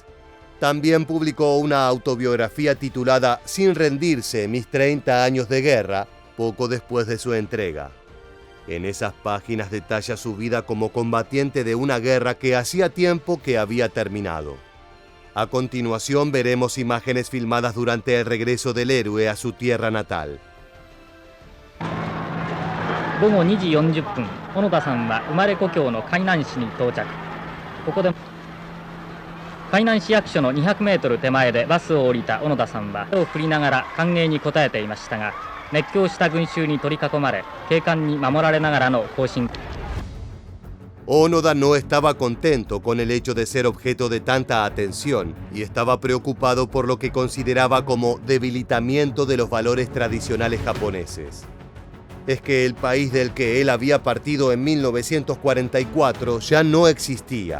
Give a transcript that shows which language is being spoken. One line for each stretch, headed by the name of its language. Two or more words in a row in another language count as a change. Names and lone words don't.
Spanish: También publicó una autobiografía titulada Sin rendirse, mis 30 años de guerra, poco después de su entrega. En esas páginas detalla su vida como combatiente de una guerra que hacía tiempo que había terminado. A continuación veremos imágenes filmadas durante el regreso del héroe a su tierra natal.
Japanese: 午後2時40分、小野田さんは生まれ故郷の海南市に到着。ここで海南市役所の200メートル手前でバスを降りた小野田さんは手を振りながら歓迎に応えていましたが、熱狂した群衆に取り囲まれ、警官に守られながらの行進。
Spanish: Onoda no estaba contento con el hecho de ser objeto de tanta atención y estaba preocupado por lo que consideraba como debilitamiento de los valores tradicionales japoneses. Es que el país del que él había partido en 1944 ya no existía.